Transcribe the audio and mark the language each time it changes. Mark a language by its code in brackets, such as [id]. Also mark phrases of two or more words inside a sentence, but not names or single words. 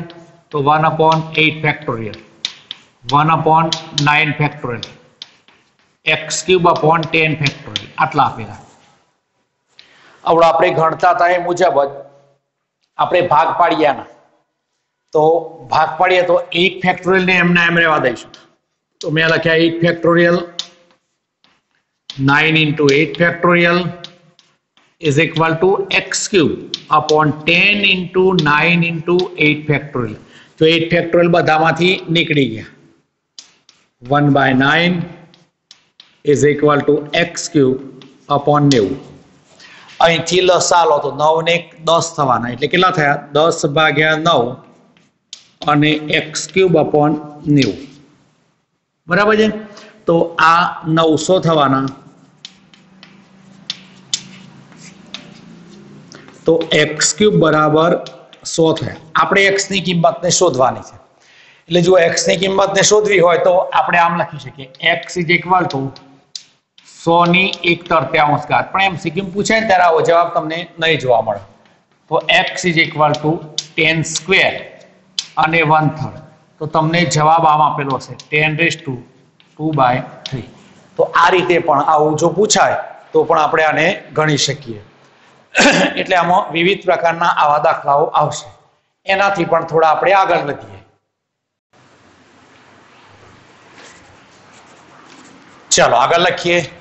[gu] તો 1/8 ફેક્ટોરિયલ, 1/9 ફેક્ટોરિયલ, x³ 10 ફેક્ટોરિયલ આટલા આપેલા. હવે આપણે ગણતા હતા એ મુજબ જ આપણે ભાગ પાડ્યાના. તો ભાગ પાડીએ તો 8 ફેક્ટોરિયલ ને એમને એમ રહેવા દઈશું. તો મેં લખ્યા [en] 8 ફેક્ટોરિયલ 9 into 8 factorial is equal to x³ upon 10 into 9 into 8 factorial. [gu] તો 8 factorial બધામાંથી નીકળી ગયા. 1/9 [en] is equal to x³ upon 90. [gu] અહીંથી લસા લો તો 9 ને 10 થવાના એટલે કેટલા થયા? 10/9 અને x³ upon 90. બરાબર છે? તો આ 900 થવાના. તો x³ બરાબર 100 થયા. આપણે x ની કિંમતને શોધવાની છે. એટલે જો x ની કિંમતને શોધવી હોય તો આપણે આમ લખી શકીએ [en] x is equal to [gu] 100 ની 1/3 ઘાત. પણ એમસીક્યુ પૂછાય ને ત્યારે આવો જવાબ તમને નહીં જોવા મળે. તો [en] x is equal to [gu] 10² અને 1/3. તો તમને જવાબ આમ આપેલો હશે 10⁻²/3. તો આ રીતે પણ આવું જો પૂછાય તો પણ આપણે આને ગણી શકીએ. એટલે આમાં વિવિધ પ્રકારના આવા દાખલાઓ આવશે. એનાથી પણ થોડા આપણે આગળ વધીએ. ચાલો આગળ લખીએ.